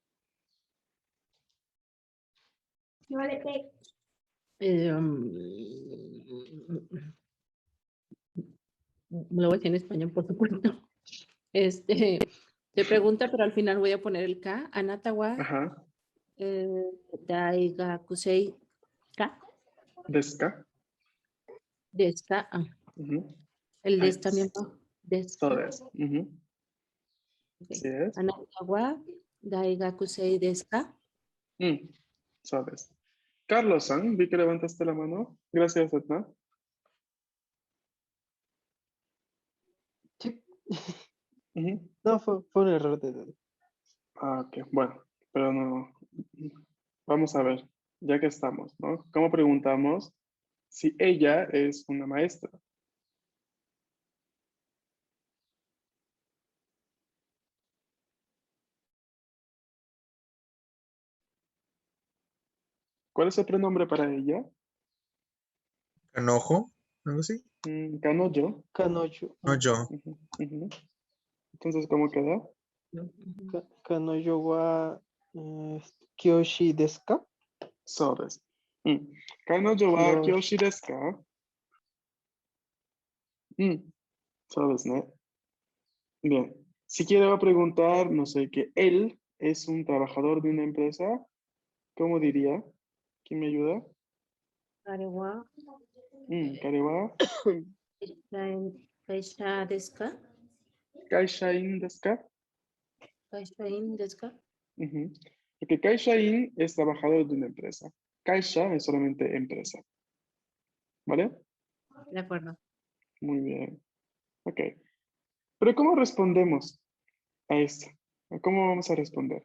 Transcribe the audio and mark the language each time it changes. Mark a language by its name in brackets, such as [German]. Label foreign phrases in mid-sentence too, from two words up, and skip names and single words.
[Spanish] Lo voy a decir en español, por supuesto. Se pregunta, pero al final voy a poner el K. [Japanese] あなたは [Spanish] Ajá. [Japanese] 大学生かですか. ですか. [Spanish] El Ay, des también va. [Japanese] ですか. そうです. [Spanish] Okay. Sí es. [Japanese] あなたは大学生ですか. そうです. [Spanish] Carlos-san, vi que levantaste la mano. Gracias, Edna. Sí. Ujú. No, fue un error de... Ah, ok, bueno, pero no. Vamos a ver, ya que estamos, ¿no? ¿Cómo preguntamos si ella es una maestra? ¿Cuál es el pronombre para ella? Canojo, algo así. Kanojo. Kanojo. No yo. Entonces, ¿cómo queda? [Japanese] 彼女は教師ですか? そうです. 彼女は教師ですか? そうです, ¿no? [Spanish] Bien. Si quiero preguntar, no sé, que él es un trabajador de una empresa, ¿cómo diría? ¿Quién me ayuda? [Japanese] 彼は彼は. 会社ですか? 会社員ですか? 会社員ですか? [Spanish] Porque Kaishain es trabajador de una empresa. Kaisha es solamente empresa. ¿Vale? De acuerdo. Muy bien. Ok. Pero ¿cómo respondemos a esto? ¿Cómo vamos a responder?